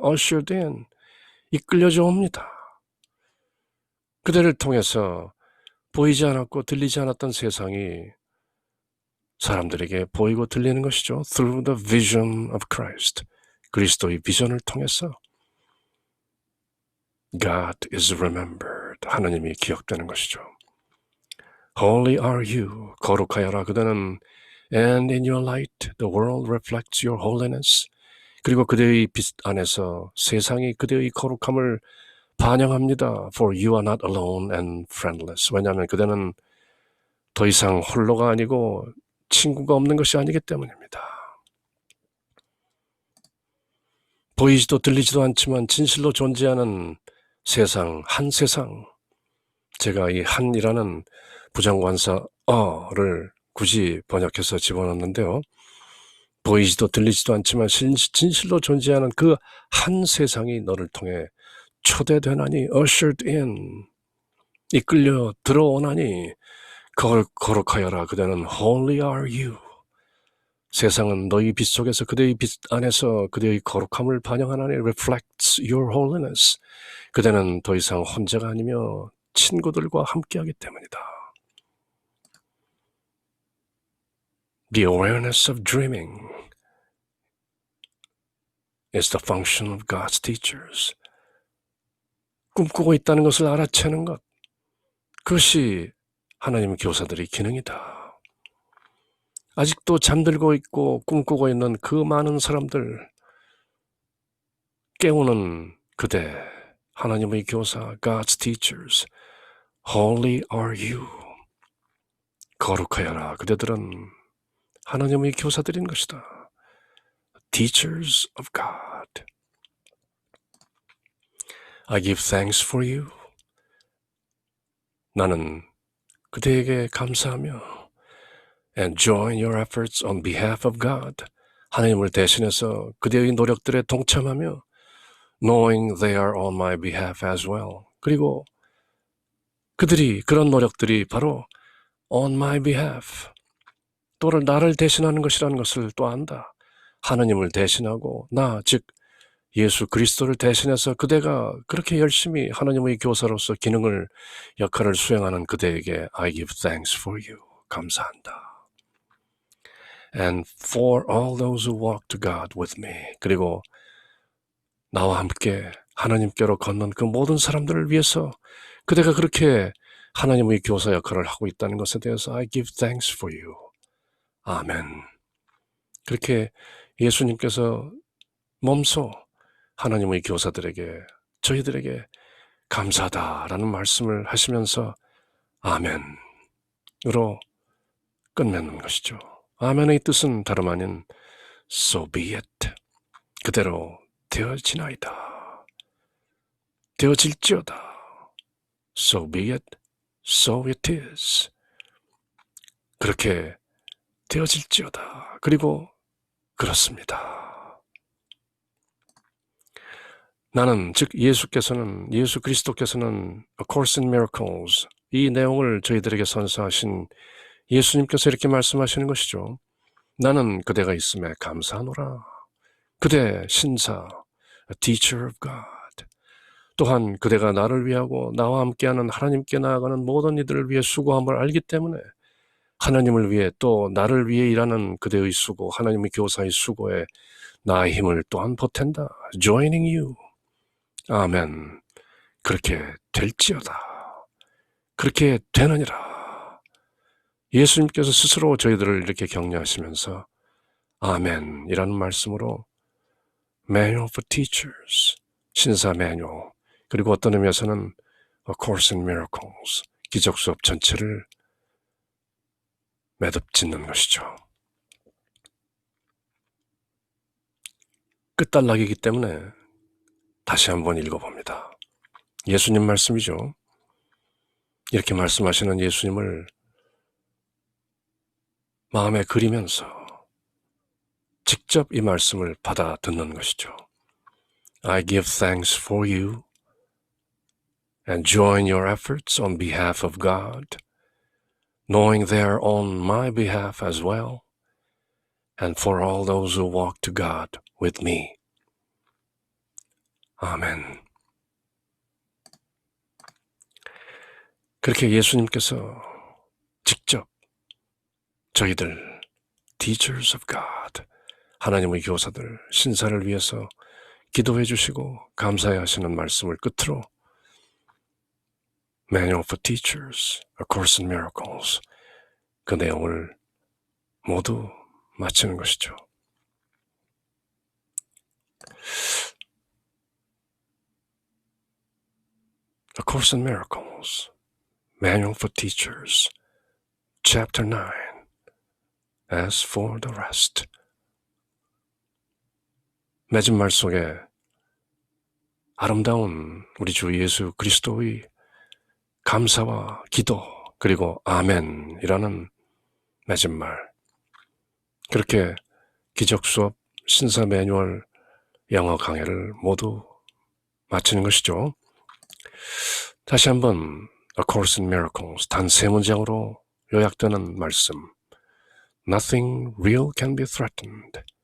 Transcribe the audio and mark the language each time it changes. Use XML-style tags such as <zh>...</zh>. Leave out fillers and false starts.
<en>ushered in,</en> <ko>이끌려져 옵니다. 그대를 통해서 보이지 않았고 들리지 않았던 세상이 사람들에게 보이고 들리는 것이죠.</ko> <en>Through the vision of Christ.</en> <ko>그리스도의 비전을 통해서</ko> <en>God is remembered.</en> <ko>하나님이 기억되는 것이죠.</ko> <en>Holy are you.</en> <ko>거룩하여라 그대는.</ko> <en>And in your light the world reflects your holiness.</en> <ko>그리고 그대의 빛 안에서 세상이 그대의 거룩함을 반영합니다.</ko> <en>For you are not alone and friendless.</en> <ko>왜냐하면 그대는 더 이상 홀로가 아니고 친구가 없는 것이 아니기 때문입니다. 보이지도 들리지도 않지만 진실로 존재하는 세상, 한 세상. 제가 이 한이라는 부정관사 어를 굳이 번역해서 집어넣는데요. 보이지도 들리지도 않지만 진실로 존재하는 그 한 세상이 너를 통해 초대되나니,</ko> <en>ushered in,</en> <ko>이끌려 들어오나니, 거룩하여라 그대는.</ko> <en>Holy are you.</en> <ko>세상은 너희 빛 속에서 그대의 빛 안에서 그대의 거룩함을 반영하나니,</ko> <en>reflects your holiness.</en> <ko>그대는 더 이상 혼자가 아니며 친구들과 함께하기 때문이다.</ko> <en>The awareness of dreaming is the function of God's teachers.</en> <ko>꿈꾸고 있다는 것을 알아채는 것, 그것이 하나님 교사들의 기능이다. 아직도 잠들고 있고 꿈꾸고 있는 그 많은 사람들 깨우는 그대, 하나님의 교사,</ko> <en>God's teachers. Holy are you.</en> <ko>거룩하여라 그대들은 하나님의 교사들인 것이다.</ko> <en>Teachers of God. I give thanks for you.</en> <ko>나는 그대에게 감사하며</ko> <en>and join your efforts on behalf of God.</en> <ko>하나님을 대신해서 그대의 노력들에 동참하며</ko> <en>knowing they are on my behalf as well.</en> <ko>그리고 그런 노력들이 바로</ko> <en>on my behalf,</en> <ko>또는 나를 대신하는 것이라는 것을 또 안다. 하나님을 대신하고 즉 예수 그리스도를 대신해서 그대가 그렇게 열심히 하나님의 교사로서 역할을 수행하는 그대에게</ko> <en>I give thanks for you.</en> <ko>감사한다.</ko> <en>And for all those who walk to God with me.</en> <ko>그리고 나와 함께 하나님께로 걷는 그 모든 사람들을 위해서 그대가 그렇게 하나님의 교사 역할을 하고 있다는 것에 대해서</ko> <en>I give thanks for you.</en> <ko>아멘. 그렇게 예수님께서 몸소 하나님의 교사들에게, 저희들에게 감사하다라는 말씀을 하시면서 아멘으로 끝맺는 것이죠. 아멘의 뜻은 다름 아닌</ko> <en>so be it.</en> <ko>그대로 되어지나이다. 되어질지어다.</ko> <en>So be it. So it is.</en> <ko>그렇게 되어질지어다. 그리고 그렇습니다. 나는, 즉 예수 그리스도께서는 A Course in Miracles, 이 내용을 저희들에게 선사하신 예수님께서 이렇게 말씀하시는 것이죠. 나는 그대가 있음에 감사하노라. 그대 신사,</ko> <en>a teacher of God.</en> <ko>또한 그대가 나를 위하고 나와 함께하는 하나님께 나아가는 모든 이들을 위해 수고함을 알기 때문에 하나님을 위해 또 나를 위해 일하는 그대의 수고, 하나님의 교사의 수고에 나의 힘을 또한 보탠다.</ko> <en>Joining you.</en> <ko>아멘. 그렇게 될지어다. 그렇게 되느니라. 예수님께서 스스로 저희들을 이렇게 격려하시면서 아멘이라는 말씀으로 Manual for Teachers, 신사 매뉴얼, 그리고 어떤 의미에서는 A Course in Miracles, 기적 수업 전체를 매듭 짓는 것이죠. 끝단락이기 때문에 다시 한번 읽어봅니다. 예수님 말씀이죠. 이렇게 말씀하시는 예수님을 마음에 그리면서 직접 이 말씀을 받아 듣는 것이죠.</ko> <en>I give thanks for you and join your efforts on behalf of God, knowing they are on my behalf as well, and for all those who walk to God with me.</en> <ko>아멘. 그렇게 예수님께서 직접 저희들</ko> <en>teachers of God.</en> <ko>하나님의 교사들, 신사를 위해서 기도해 주시고 감사해 하시는 말씀을 끝으로 Manual for Teachers, A Course in Miracles, 그 내용을 모두 마치는 것이죠.</ko> <en>A Course in Miracles, Manual for Teachers, Chapter 9, As for the rest.</en> <ko>맺은 말 속에 아름다운 우리 주 예수 그리스도의 감사와 기도 그리고 아멘이라는 맺은 말, 그렇게 기적수업 신사 매뉴얼 영어 강해를 모두 마치는 것이죠. 다시 한번 A Course in Miracles 단 3문장으로 요약되는 말씀.</ko> <en>Nothing real can be threatened.</en>